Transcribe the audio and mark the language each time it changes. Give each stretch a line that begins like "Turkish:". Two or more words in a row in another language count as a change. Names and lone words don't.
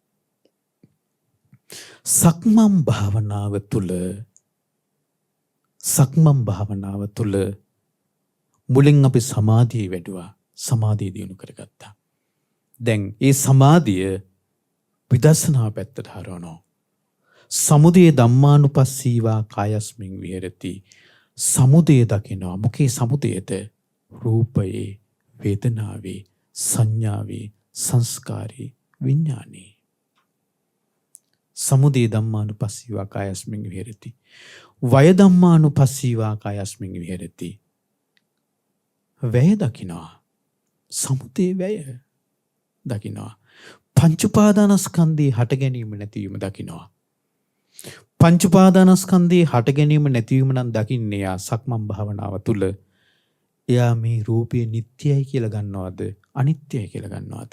Sinhala: සක්මන් භාවනාව තුළ මුලින් අපි සමාධිය වැඩුවා. සමාධිය දියුණු කරගත්තා. දැන් ඒ සමාධිය විදර්ශනා පැත්තට හරවනවා.
Pali: සමුදය ධම්මානුපස්සීවා කායස්මින් විහෙරති.
Sinhala: සමුදය දකිනවා. මොකේ සමුදයද? රූපයේ, වේදනාවේ, සංඥාවේ, සංස්කාරේ, විඥානේ.
Pali: සමුදය ධම්මානුපස්සීවා කායස්මින් විහෙරති. වය ධම්මානුපස්සීවා කායස්මින් විහෙරති.
Sinhala: වැය දකිනවා. සමුදය වැය දකිනවා. පංච උපාදානස්කන්ධයේ හට ගැනීම නැතිවීම දකිනවා. පංච උපාදානස්කන්ධයේ හට ගැනීම නැතිවීම නම් දකින්නේ යා සක්මන් භාවනාව තුළ. එයා මේ රූපය නිට්ටයයි කියලා ගන්නවද අනිත්‍යයි කියලා ගන්නවද?